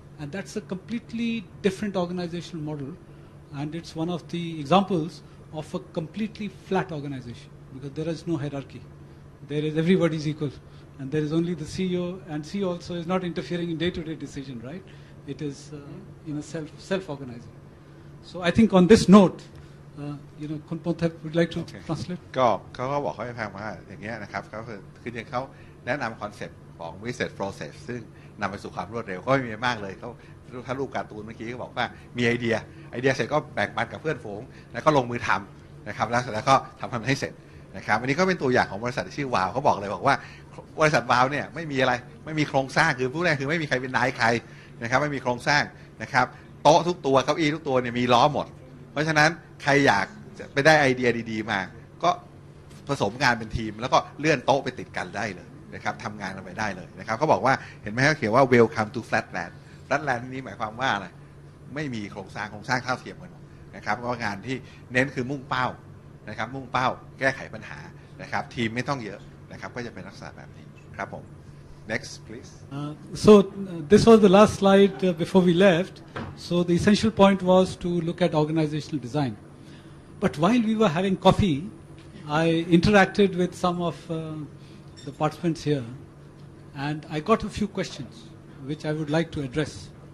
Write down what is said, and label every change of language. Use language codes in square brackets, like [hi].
[en] And that's a completely different organizational model, and it's one of the examples of a completely flat organization, because there is no hierarchy. There is everybody's equal, and there is only the CEO, and CEO also is not interfering in day-to-day decision, right? It is self-organizing. So I think on this note, Khun Ponthep would like to translate. [th] ก็เขาก็บอกเขาให้ฟังว่าอย่างเงี้ยนะครับเขาคืออย่างเขาแนะนำคอนเซ็ปต์ของ research process ซึ่งนำไปสู่ความรวดเร็วก็ไม่มีมากเลยเขาถ้ารูปการ์ตูนเมื่อกี้ก็บอกว่ามีไอเดียเสร็จก็แบ่งปันกับเพื่อนฝูงแล้วก็ลงมือทำนะครับแล้วก็ทำให้เสร็จนะครับอันนี้ก็เป็นตัวอย่างของบริษัทที่ชื่อวาวเขาบอกเลยบอกว่า บริษัทวาวเนี่ยไม่มีอะไรไม่มีโครงสร้างคือผู้แรกคือไม่มีใครเป็นนายใครนะครับไม่มีโครงสร้างนะครับโต๊ะทุกตัวเก้าอี้ทุกตัวเนี่ยมีล้อหมดเพราะฉะนั้นใครอยากจะไปได้ไอเดียดีๆมาก็ ผสมงานเป็นทีมแล้วก็เลื่อนโต๊ะไปติดกันได้เลยนะครับทำงานกันไปได้เลยนะครับเขาบอกว่าเห็นไหมเขาเขียนว่า [en] welcome to flatland [th] flatland นี้หมายความว่าอะไรไม่มีโครงสร้างเท่าเทียมกันนะครับเพราะงานที่เน้นคือมุ่งเป้านะครับมุ่งเป้าแก้ไขปัญหานะครับทีมไม่ต้องเยอะนะครับก็จะเป็นลักษณะแบบนี้ครับผม [en] next please so this was the last slide before we left. So the essential point was to look at organizational design, but while we were having coffee I interacted with some of the participants here, and I got a few questions which I would like to address.